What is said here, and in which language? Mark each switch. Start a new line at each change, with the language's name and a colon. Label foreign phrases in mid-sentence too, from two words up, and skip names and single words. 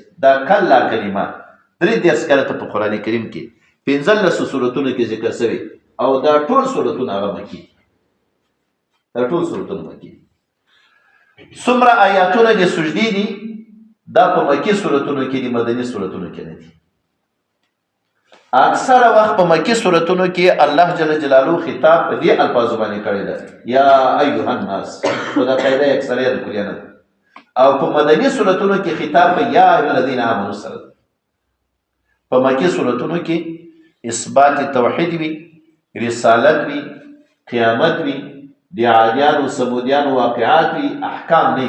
Pashto: دا کله کلمه 3 کلمه په قرآن کریم کې 15 سورتونو کې ذکر شوی او دا ټول سورتونه هغه مکی، دا ټول سورتونه مکی. څومره آیاتونه د سجدي دي دا په مکی سورتونو کې دي، مدني سورتونو کې نه دي. اکثر وخت په مکی سورتونو کې
Arabic: الله جل جلاله
Pashto: خطاب په دې الفاظو باندې کړی دی
Arabic: یا ایها الناس،
Pashto: خدا قاعده اکثریت کلیه نه. او په مدني سورتونو کې خطاب په
Arabic: یا ایها الذین آمنوا
Pashto: سره. په مکی سورتونو کې اثبات توحید وی، رسالت وی، قیامت وی، د عادیانو سمودیانو واقعات وی، احکام نه.